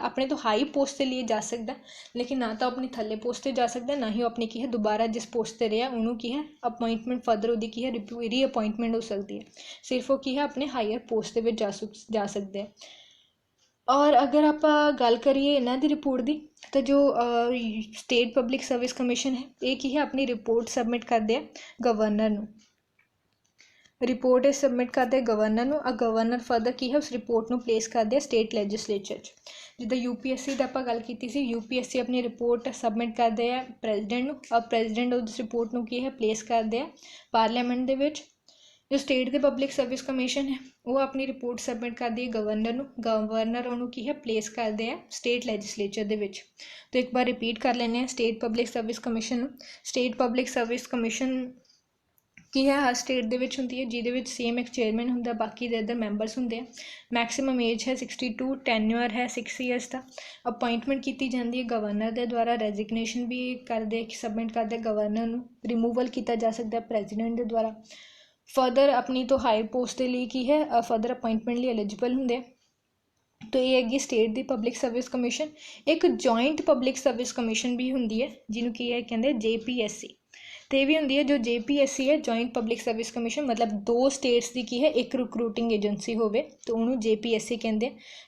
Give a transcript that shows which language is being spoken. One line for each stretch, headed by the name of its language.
Hindi: अपने तो high post के लिए जा सकता, लेकिन ना तो अपनी थले पोस्ट से जा सकता, ना ही अपनी की है दोबारा जिस पोस्ट से रहा उन्होंने की है अपॉइंटमेंट फर्दर वो की है रीअपॉइंटमेंट हो सकती है, सिर्फ वो की है अपने हायर पोस्ट के जा सकते हैं। और अगर आप गल करिए इन्हों की रिपोर्ट की, तो जो स्टेट पब्लिक सर्विस कमीशन है ये की है अपनी रिपोर्ट सबमिट करते हैं गवर्नर नू।
Punjabi: ਰਿਪੋਰਟ ਇਹ ਸਬਮਿਟ ਕਰਦੇ ਗਵਰਨਰ ਨੂੰ, ਗਵਰਨਰ ਫਰਦਰ ਕੀ ਹੈ ਉਸ ਰਿਪੋਰਟ ਨੂੰ ਪਲੇਸ ਕਰਦੇ ਆ ਸਟੇਟ ਲੈਜਿਸਲੇਚਰ 'ਚ। ਜਿੱਦਾਂ UPSC ਦਾ ਆਪਾਂ ਗੱਲ ਕੀਤੀ ਸੀ, UPSC ਆਪਣੀ ਰਿਪੋਰਟ ਸਬਮਿਟ ਕਰਦੇ ਆ ਪ੍ਰੈਜ਼ੀਡੈਂਟ ਨੂੰ, ਔਰ ਪ੍ਰੈਜ਼ੀਡੈਂਟ ਉਸ ਰਿਪੋਰਟ ਨੂੰ ਕੀ ਹੈ ਪਲੇਸ ਕਰਦੇ ਆ ਪਾਰਲੀਮੈਂਟ ਦੇ ਵਿੱਚ। ਜੋ ਸਟੇਟ ਦੇ ਪਬਲਿਕ ਸਰਵਿਸ ਕਮਿਸ਼ਨ ਹੈ ਉਹ ਆਪਣੀ ਰਿਪੋਰਟ ਸਬਮਿਟ ਕਰਦੀ ਹੈ ਗਵਰਨਰ ਨੂੰ, ਗਵਰਨਰ ਉਹਨੂੰ ਕੀ ਹੈ ਪਲੇਸ ਕਰਦੇ ਆ ਸਟੇਟ ਲੈਜਿਸਲੇਚਰ ਦੇ ਵਿੱਚ। ਤਾਂ ਇੱਕ ਵਾਰ ਰਿਪੀਟ ਕਰ ਲੈਂਦੇ ਹਾਂ ਸਟੇਟ ਪਬਲਿਕ ਸਰਵਿਸ ਕਮਿਸ਼ਨ ਨੂੰ। ਸਟੇਟ ਪਬਲਿਕ ਸਰਵਿਸ ਕਮਿਸ਼ਨ ਕੀ ਹੈ ਹਰ ਸਟੇਟ ਦੇ ਵਿੱਚ ਹੁੰਦੀ ਹੈ, ਜਿਹਦੇ ਵਿੱਚ ਸੇਮ ਇੱਕ ਚੇਅਰਮੈਨ ਹੁੰਦਾ, ਬਾਕੀ ਦੇ ਅਦਰ ਮੈਂਬਰਸ ਹੁੰਦੇ ਆ। ਮੈਕਸੀਮਮ ਏਜ ਹੈ 62, ਟੈਨਿਓਰ ਹੈ 6 ਈਅਰਸ ਦਾ। ਅਪੋਇੰਟਮੈਂਟ ਕੀਤੀ ਜਾਂਦੀ ਹੈ ਗਵਰਨਰ ਦੇ ਦੁਆਰਾ, ਰੈਜ਼ਿਗਨੇਸ਼ਨ ਵੀ ਕਰਦੇ ਸਬਮਿਟ ਕਰਦੇ ਗਵਰਨਰ ਨੂੰ, ਰਿਮੂਵਲ ਕੀਤਾ ਜਾ ਸਕਦਾ ਪ੍ਰੈਜ਼ੀਡੈਂਟ ਦੇ ਦੁਆਰਾ। ਫਰਦਰ ਆਪਣੀ ਤੋਂ ਹਾਈ ਪੋਸਟ ਦੇ ਲਈ ਕੀ ਹੈ ਫਰਦਰ ਅਪੋਇੰਟਮੈਂਟ ਲਈ ਐਲੀਜੀਬਲ ਹੁੰਦੇ ਆ।
Hindi: तो ये हैगी स्टेट दी पब्लिक सर्विस कमीशन। एक जॉइंट पब्लिक सर्विस कमीशन भी होंगी है जिन्होंने की है कहते JPSC, तो ये भी होंगी है जो JPSC है जॉइंट पब्लिक सर्विस कमीशन, मतलब दो स्टेट्स की की है एक रिक्रूटिंग एजेंसी होवे तो उन्होंने JPSC कहते हैं।